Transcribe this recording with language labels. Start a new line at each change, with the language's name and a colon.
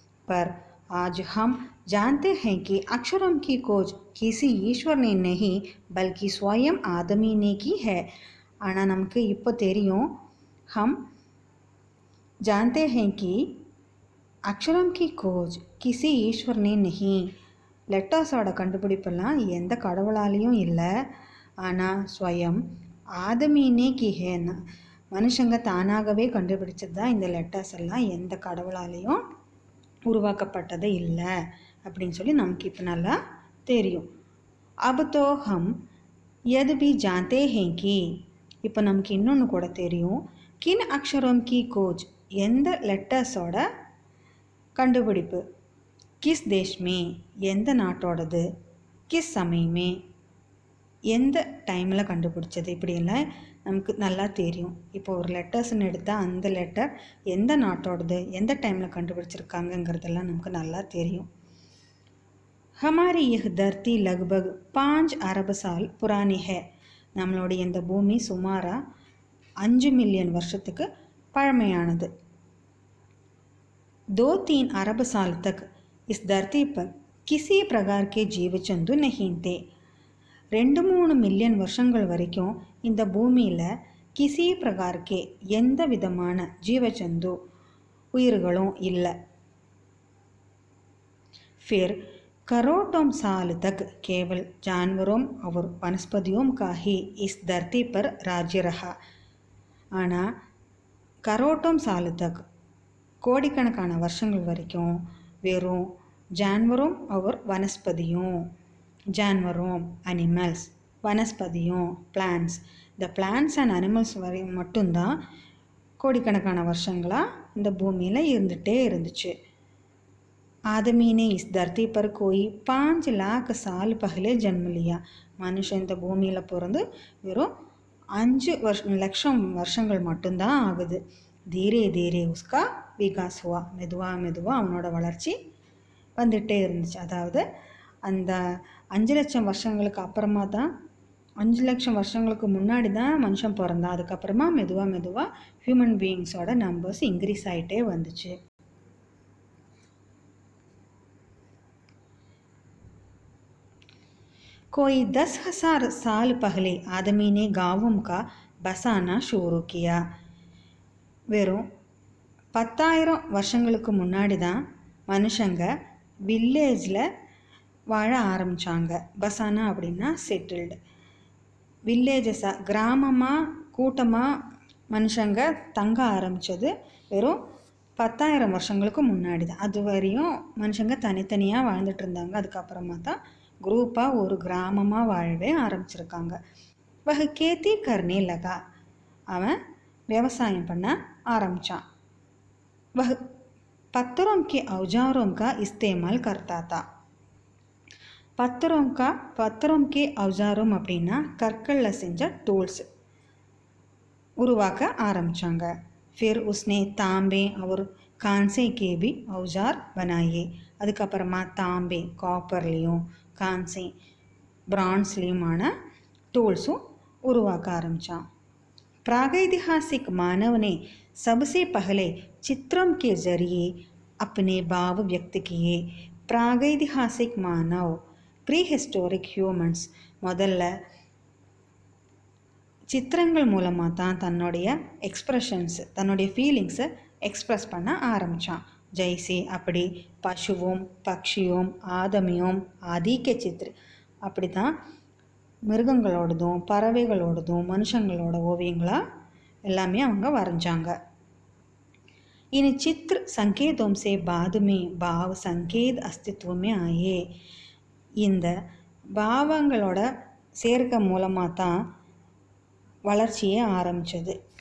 Hindi: Per आज हम जानते हैं कि अक्षरों की खोज किसी ईश्वर ने नहीं बल्कि स्वयं आदमी ने की है.
Tamil: ஆனால் நமக்கு இப்போ தெரியும்,
Hindi: हम जानते हैं कि अक्षरों की खोज किसी ईश्वर ने नहीं.
Tamil: லெட்டர்ஸோட கண்டுபிடிப்பெல்லாம் எந்த கடவுளாலேயும் இல்லை, ஆனால்
Hindi: ஸ்வயம் ஆதமீனே
Tamil: கிஹேன்னு மனுஷங்க தானாகவே கண்டுபிடிச்சது தான் இந்த லெட்டர்ஸ் எல்லாம், எந்த கடவுளாலேயும் உருவாக்கப்பட்டது இல்லை அப்படின்னு சொல்லி நமக்கு இப்போ நல்லா தெரியும்.
Hindi: अब तो हम यद भी जानते हैं कि
Tamil: இப்போ நமக்கு இன்னொன்று கூட தெரியும்.
Hindi: கின் அக்ஷரோம் கி கோஜ்
Tamil: எந்த லெட்டர்ஸோட கண்டுபிடிப்பு,
Hindi: கிஸ் தேஷ்மே
Tamil: எந்த நாட்டோடது,
Hindi: கிஸ் சமயமே
Tamil: எந்த டைமில் கண்டுபிடிச்சது, இப்படியெல்லாம் நமக்கு நல்லா தெரியும். இப்போ ஒரு லெட்டர்ஸ்ன்னு எடுத்தால் அந்த லெட்டர் எந்த நாட்டோடது, எந்த டைமில் கண்டுபிடிச்சிருக்காங்கங்கிறதெல்லாம் நமக்கு நல்லா தெரியும்.
Hindi: हमारी यह धरती लगभग 5 अरब साल पुरानी है.
Tamil: நம்மளுடைய இந்த பூமி சுமாராக 5 மில்லியன் வருஷத்துக்கு பழமையானது.
Hindi: 2-3 अरब साल तक इस धरती पर किसी प्रकार के जीव जंतु नहीं थे.
Tamil: 2-3 மில்லியன் வருஷங்கள் வரைக்கும் இந்த பூமியில்
Hindi: கிசி பிரகார்க்கே
Tamil: எந்த விதமான ஜீவஜந்து உயிர்களும் இல்லை.
Hindi: फिर करोड़ों साल तक केवल जानवरों और वनस्पतियों का ही इस धरती पर राज्य रहा.
Tamil: ஆனால்
Hindi: கரோட்டோம் சாலு தக்
Tamil: கோடிக்கணக்கான வருஷங்கள் வரைக்கும் வெறும் ஜான்வரும் அவர் வனஸ்பதியும், ஜான்வரும் அனிமல்ஸ், வனஸ்பதியும் பிளான்ஸ், இந்த பிளான்ஸ் அண்ட் அனிமல்ஸ் வரை மட்டும்தான் கோடிக்கணக்கான வருஷங்களாக இந்த பூமியில் இருந்துகிட்டே இருந்துச்சு.
Hindi: आदमी ने इस धरती पर कोई 5 लाख साल पहले जन्म लिया.
Tamil: மனுஷன் இந்த பூமியில் பிறந்து வெறும் 5 லட்சம் வருஷங்கள் மட்டும்தான் ஆகுது.
Hindi: தீரே தீரே உஸ்கா விகாஸ் ஹுவா.
Tamil: மெதுவாக அவனோட வளர்ச்சி வந்துகிட்டே இருந்துச்சு. அதாவது அந்த 5 லட்சம் வருஷங்களுக்கு அப்புறமா தான், 5 லட்சம் வருஷங்களுக்கு முன்னாடி தான் மனுஷன் பிறந்தான். அதுக்கப்புறமா மெதுவாக ஹியூமன் பீயிங்ஸோட நம்பர்ஸ் இன்க்ரீஸ் ஆகிட்டே வந்துச்சு.
Hindi: कोई 10,000 साल पहले आदमी ने गांवों का बसाना शुरू किया.
Tamil: வெறும் 10,000 வருஷங்களுக்கு முன்னாடி தான் மனுஷங்க வில்லேஜில் வாழ ஆரம்பித்தாங்க. பசானா அப்படின்னா செட்டில்டு. வில்லேஜஸாக கிராமமாக கூட்டமாக மனுஷங்க தங்க ஆரம்பித்தது வெறும் 10,000 வருஷங்களுக்கு முன்னாடி தான். அது வரையும் மனுஷங்க தனித்தனியாக வாழ்ந்துட்டு இருந்தாங்க. அதுக்கப்புறமா தான் குரூப்பாக ஒரு கிராமமாக வாழவே ஆரம்பிச்சிருக்காங்க.
Hindi: வஹ் கேத்தி கர்னே லகா.
Tamil: அவன் விவசாயம் பண்ண ஆரம்பித்தான்.
Hindi: वह पत्थरों के औजारों का इस्तेमाल करता था. पत्थरों के औजारों
Tamil: அப்படின்னா கற்களில் செஞ்ச டூல்ஸ் உருவாக்க ஆரம்பித்தாங்க.
Hindi: फिर उसने तांबे और कांसे के भी औजार बनाए.
Tamil: அதுக்கப்புறமா தாம்பே காப்பர்லேயும் கான்சே பிரான்ஸ்லேயுமான டூல்ஸும் உருவாக்க ஆரம்பித்தான்.
Hindi: प्रागैतिहासिक मानव ने सबसे पहले चित्रों के जरिए अपने भाव व्यक्त किए. प्रागैतिहासिक मानव
Tamil: ப்ரீ ஹிஸ்டோரிக் ஹியூமன்ஸ் முதல்ல சித்திரங்கள் மூலமாக தான் தன்னுடைய எக்ஸ்ப்ரெஷன்ஸ், தன்னுடைய ஃபீலிங்ஸை எக்ஸ்ப்ரெஸ் பண்ண ஆரம்பித்தான். ஜெய்சே அப்படி பசுவும் பக்ஷியும் ஆதமியும் ஆதிக்க சித்திர அப்படி தான் மிருகங்களோடதும் பறவைகளோடதும் மனுஷங்களோட ஓவியங்களாக எல்லாமே அவங்க வரைஞ்சாங்க.
Hindi: इन चित्र संकेतों से बाद में भाव संकेत अस्तित्व में आए.
Tamil: இந்த பாவங்களோட சேர்க்கை மூலமாக தான் வளர்ச்சியே ஆரம்பித்தது.